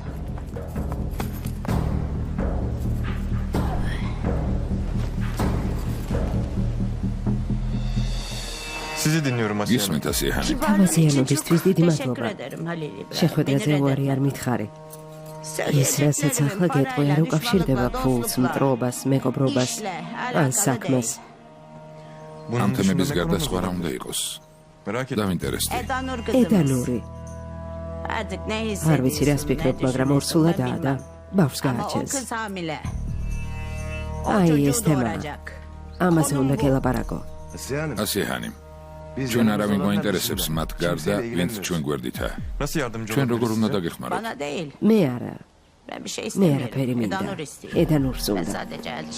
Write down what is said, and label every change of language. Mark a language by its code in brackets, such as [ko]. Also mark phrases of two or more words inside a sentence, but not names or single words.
[tr] Sizi dinliyorum Asiye Hanım. [ka] გისმენთ ასიე ჰანიმ. თავაზიანობისთვის დიდი [tr] Teşekkür [ka] მადლობა. [tr] ederim Halil İbrahim. [ka] შეხვედრაზე [tr] Beni [ka] უარი არ მითხარი. ის რასაც [tr] Söyleyeceklerim [ka] ახლა გეტყვი არ [tr] parayla, [ka] უკავშირდება [tr] düşmanlıkla, [ka] ფულს, [tr] dostlukla, [ka] მტრობას, მეგობრობას, [tr] işle [ka] ან [tr] alakalı [ka] საქმეს. [tr] değil. Bunun [ka] ამ თემების [tr] dışında ne [ka] გარდა [tr] konumuz [ka] სხვა რა [tr] var? [ka] უნდა იყოს? [tr] Merak ettim. [ka] დავინტერესდი. [tr] Eda Nur kızımız. [ka] eda ნური. [tr] Artık ne [ka] არ ვიცი რას [tr] hissediyorsun, ne [ka] ფიქრობ, მაგრამ [tr] düşünüyorsun [ka] ორსულადაა [tr] ben [ka] და [tr] bilmem. [ka] ბავშვს [tr] Ama o [ka] გააჩენს. [tr] kız hamile. O Ay, çocuğu istemem. doğuracak. [ka] ამაზე [tr] Konum [ka] უნდა [tr] bu. [ka] გელაპარაკო. [tr] Asiye Hanım. [ka] ასიე ჰანიმ. [tr] Biz [ka] ჩვენ [tr] yanımızda [ka] არავინ [tr] olanlar [ka] გვაინტერესებს [tr] bizimle. [ka] მათ გარდა, [tr] Kimseyle [ka] ვინც [tr] ilgilenmiyoruz. [ka] ჩვენ გვერდითაა. [tr] Nasıl yardımcı [ka] ჩვენ როგორ [tr] olabiliriz [ka] უნდა [tr] size? [ka] დაგეხმაროთ? [tr] Bana değil. [ka] მე არა. [tr] Ben bir şey [ka] მე [tr] istemiyorum. [ka] არაფერი [tr] Eda [ka] მინდა. [tr] Nur istiyor. [ka] eda ნურს [tr] Ben [ka] უნდა. [tr] sadece elçi.